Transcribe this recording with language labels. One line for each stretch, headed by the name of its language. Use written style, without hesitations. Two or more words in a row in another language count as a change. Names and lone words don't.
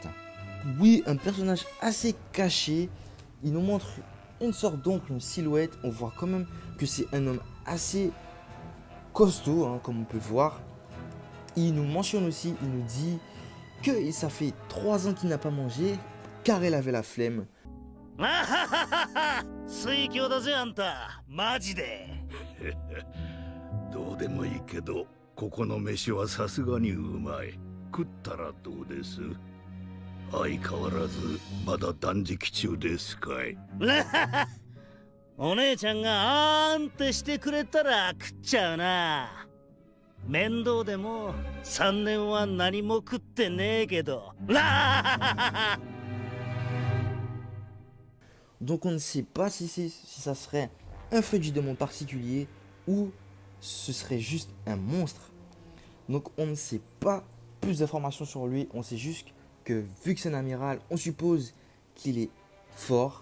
French: Oui, un personnage assez caché, il nous montre une sorte d'ombre, une silhouette, on voit quand même que c'est un homme assez costaud, hein, comme on peut voir. Il nous mentionne aussi, il nous dit que ça fait 3 ans qu'il n'a pas mangé car il avait la flemme.
Japanese: 水郷だぜあんた。マジで。どうでもいいけど、ここの飯はさすがにうまい。食ったらどうです？相変わらずまだ断食中ですかい？お姉ちゃんがあーんってしてくれたら食っちゃうな。面倒でも3年は何も食ってねえけど。
French: Donc on ne sait pas si ça serait un feu du démon particulier ou ce serait juste un monstre. Donc on ne sait pas plus d'informations sur lui, on sait juste que vu que c'est un amiral, on suppose qu'il est fort.